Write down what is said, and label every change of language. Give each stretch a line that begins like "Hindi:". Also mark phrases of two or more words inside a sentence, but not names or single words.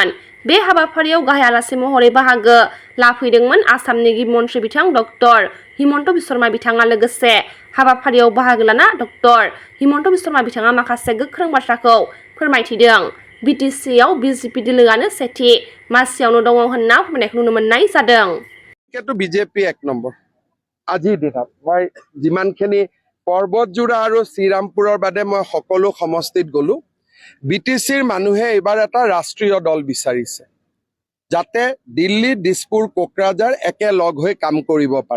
Bodo: बे हाबाफारियाव गाहाय आलासि महरै बाहागो लाफैदोंमोन आसामनि गिबि मन्थ्रि बिथां डक्टर हिमन्त बिश्व शर्मा बिथाङा। लोगोसे हाबाफारियाव बाहागो लाना डक्टर हिमन्त बिश्व शर्मा बिथाङा माखासे गोख्रों बाथ्राखौ फोरमायथिदों। बिटिसिआव बिजेपि दोलोआनो सेथि मासियावनो दङ होनना फोरमायनायखौ नुनो मोननाय जादों।
Assamese: बिजेपि 1 নম্বৰ আজিৰ দিনত মই যিমানখিনি পৰ্বতজোৰা আৰু শ্ৰীৰামপুৰৰ বাদে মই সকলো সমষ্টিত গলো। বিটিচিৰ মানুহে এইবাৰ এটা ৰাষ্ট্ৰীয় দল বিচাৰিছে যাতে দিল্লী, দিছপুৰ, কোকৰাঝাৰ একেলগ হৈ কাম কৰিব পাৰে।